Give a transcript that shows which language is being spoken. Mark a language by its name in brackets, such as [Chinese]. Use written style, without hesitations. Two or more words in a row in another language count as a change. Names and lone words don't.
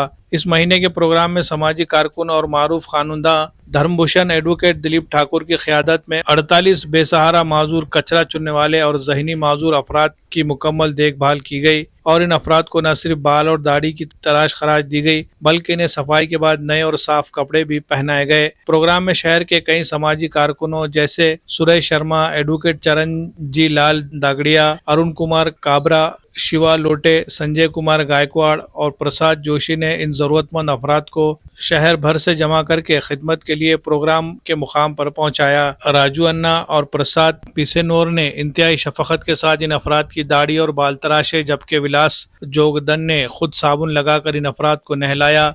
[Urdu] اس مہینے کے پروگرام میں سماجی کارکن اور معروف خانندہ دھرم بھوشن ایڈوکیٹ دلیپ ٹھاکر کی قیادت میں 48 بے سہارا معذور، کچرا چننے والے اور ذہنی معذور افراد کی مکمل دیکھ بھال کی گئی، اور ان افراد کو نہ صرف بال اور داڑھی کی تراش خراش دی گئی بلکہ انہیں صفائی کے بعد نئے اور صاف کپڑے بھی پہنائے گئے۔ پروگرام میں شہر کے کئی سماجی کارکنوں جیسے سریش شرما، ایڈوکیٹ چرنجی لال داگڑیا، ارون کمار کابرا، شیوا لوٹے، سنجے کمار گائیکواڑ اور پرساد جوشی نے ان ضرورت مند افراد کو شہر بھر سے جمع کر کے خدمت کے لیے پروگرام کے مقام پر پہنچایا۔ راجو انا اور پرساد پیسینور نے انتہائی شفقت کے ساتھ ان افراد کی داڑھی اور بال تراشے، جبکہ ولاس جوگدن نے خود صابن لگا کر ان افراد کو نہلایا۔